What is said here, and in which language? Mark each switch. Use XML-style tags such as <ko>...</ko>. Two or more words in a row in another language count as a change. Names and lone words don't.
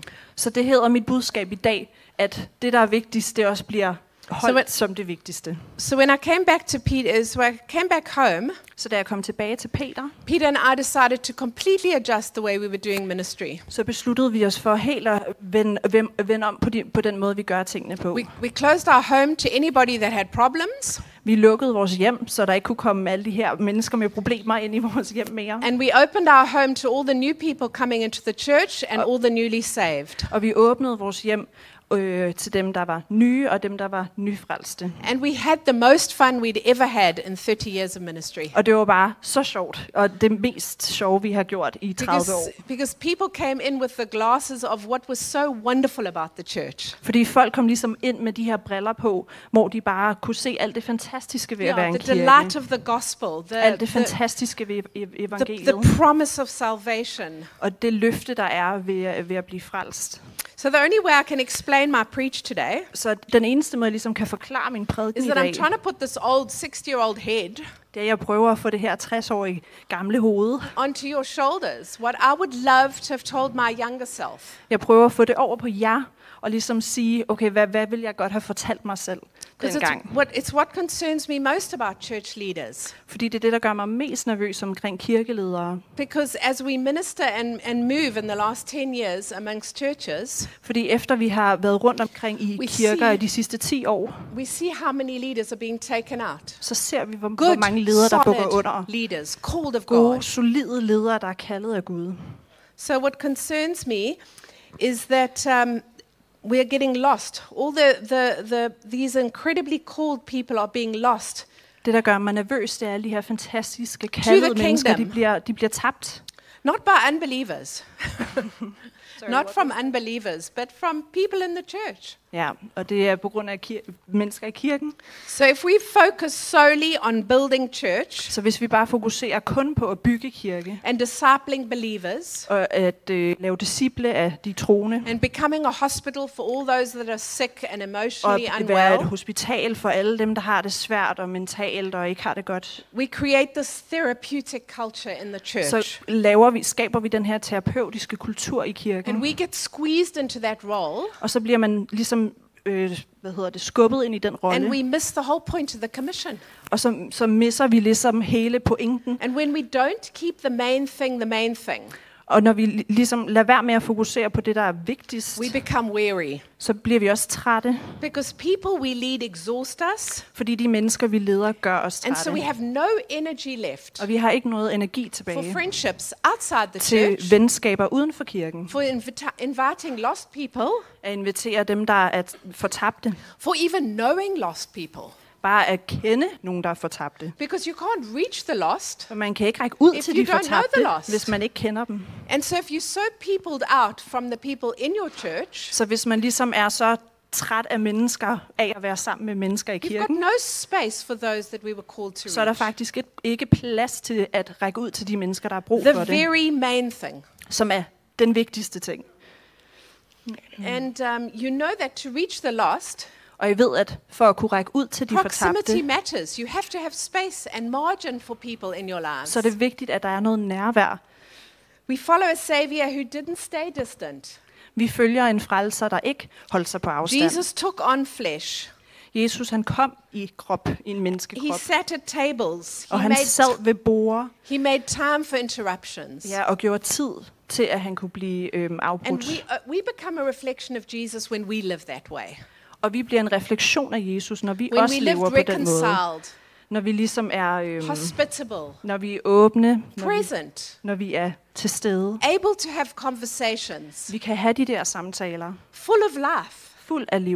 <da>Så det hedder mit budskab i dag, at det der er vigtigst, det også bliver holdt som det vigtigste.</da> <en>So when I came back to Peter, so I came back home.</en> <da>Så da jeg kom tilbage til Peter</da> <en>and I decided to completely adjust the way we were doing ministry.</en> <da>Så besluttede vi os for helt at vende om på den måde vi gør tingene på.</da> <en>We closed our home to anybody that had problems.</en> <da>Vi lukkede vores hjem, så der ikke kunne komme alle de her mennesker med problemer ind i vores hjem mere.</da> <en>And we opened our home to all the new people coming into the church and all the newly saved.</en> <da>Og vi åbnede vores hjem til dem, der var nye, og dem, der var nyfrelste.</da> <en>And we had the most fun we'd ever had in 30 years of ministry.</en> <da>Og det var bare så sjovt, og det mest sjove, vi har gjort i 30 år.</da> <en>Because people came in with the glasses of what was so wonderful about the church.</en> <da>Fordi folk kom ligesom ind med de her briller på, hvor de bare kunne se alt det fantastiske ved at være en</da> <en>The</en> <da>kirke.</da> <en>delight of the gospel,</en> <da>Alt det fantastiske ved evangeliet.</da> <en>the promise of salvation.</en> <da>Og det løfte, der er ved at blive frelst.</da> <en>So the only way I can explain my preach today</en> <da>Så den eneste måde, jeg ligesom kan forklare min prædiken</da> <en>is</en> <da>i</da> <en>that I'm</en> <da>dag,</da> <en>trying to put this old 60-year-old head</en> <da>det er, at jeg prøver at få det her 60-årige gamle hoved.</da> <en>onto your shoulders. What I would love to have told my younger self.</en> <da>Jeg prøver at få det over på jer, og ligesom sige, okay, hvad vil jeg godt have fortalt mig selv dengang?</da> <en>It's what concerns me most about church leaders.</en> <da>Fordi det er det, der gør mig mest nervøs omkring kirkeledere.</da> <en>Because as we minister and move in the last 10 years amongst churches,</en> <da>Fordi efter vi har været rundt omkring i kirker i de sidste 10 år,</da> <en>we see how many leaders are being taken out.</en> <da>så ser vi, hvor mange ledere, der bukker under.</da> <en>Leaders, called of</en> <da>Gode,</da> <en>God.</en> <da>solide ledere, der er kaldet af Gud.</da> <en>So what concerns me is that we are getting lost. All these incredibly called people are being lost.</en> <da>Det, der gør mig nervøs, det er alle de her fantastiske kaldede mennesker, de bliver tabt.</da> <en>Not by unbelievers. Not from unbelievers, but from people in the church.</en> <da>Ja, og det er på grund af mennesker i kirken.</da> <en>So if we focus solely on building church,</en> <da>Så hvis vi bare fokuserer kun på at bygge kirke,</da> <en>and discipling believers,</en> <da>og at lave disciple af de troende,</da> <en>and becoming a hospital for all those that are sick and</en> <da>og</da> <en>emotionally</en> <da>være et</da> <en>unwell,</en> <da>hospital for alle dem, der har det svært og mentalt og ikke har det godt,</da> <en>we create this therapeutic culture in the church.</en> <da>så skaber vi den her terapeutiske kultur i kirken.</da> <en>And we get squeezed into that role,</en> <da>Og så bliver man ligesom skubbet ind i den</da> <en>and</en> <da>rolle,</da> <en>we miss the whole point of the commission.</en> <da>og så misser vi ligesom hele pointen.</da> <en>And when we don't keep the main thing,</en> <da>Og når vi ligesom lader være med at fokusere på det, der er vigtigst,</da> <en>we become weary.</en> <da>så bliver vi også trætte,</da> <en>Because people we lead exhaust us,</en> <da>fordi de mennesker, vi leder, gør os</da> <en>and so we</en> <da>trætte.</da> <en>have no energy left</en> <da>Og vi har ikke noget energi</da> <en>for</en> <da>tilbage</da> <en>friendships outside the</en> <da>til</da> <en>church,</en> <da>venskaber uden for kirken,</da> <en>for inviting lost people,</en> <da>at invitere dem, der er fortabte,</da> <en>for even knowing lost people.</en> <da>bare at kende nogen, der er fortabte.</da> <en>Because you can't reach the lost.</en> <da>For man kan ikke række ud</da> <en>If</en> <da>til</da> <en>you</en> <da>de</da> <en>don't know the</en> <da>fortabte,</da> <en>lost.</en> <da>hvis man ikke kender dem.</da> <en>And so if you're so peopled out from the people in your church,</en> <da>Så hvis man ligesom er så træt af mennesker, af at være sammen med mennesker i</da> <en>you've got</en> <da>kirken,</da> <en>no space for those that we were called to</en> <da>så er der</da> <en>reach.</en> <da>faktisk ikke plads til at række ud til de mennesker, der har brug</da> <en>The</en> <da>for det,</da> <en>very main thing.</en> <da>som er den vigtigste ting.</da> <en>And you know that to reach the lost,</en> <da>Og jeg ved, at for at kunne række ud til de</da> <en>proximity</en> <da>fortabte,</da> <en>matters. You have to have space and margin for people in your lives.</en> <da>så er det vigtigt, at der er noget nærvær.</da> <en>We follow a savior who didn't stay distant.</en> <da>Vi følger en frelser, der ikke holdt sig på afstand.</da> <en>Jesus took on flesh.</en> <da>Jesus, han kom i krop, i en</da> <en>He</en> <da>menneskekrop,</da> <en>sat at tables.</en> <da>og han sad ved borde,</da> <en>He made time for interruptions.</en> <da>ja, og gjorde tid til, at han kunne blive</da> <en>And</en> <da>afbrudt.</da> <en>we become a reflection of Jesus when we live that way.</en> <da>Og vi bliver en refleksion af Jesus, når vi</da> <en>When</en> <da>også</da> <en>we</en> <da>lever</da> <en>live</en> <da>på den måde.</da> <en>reconciled,</en> <da>Når vi ligesom er,</da> <en>hospitable,</en> <da>når vi er åbne,</da> <en>present,</en> <da>når vi er til stede.</da> <en>able to have conversations,</en> <da>Vi kan have de der samtaler,</da> <en>full of life.</en> <da>fuld af liv.</da>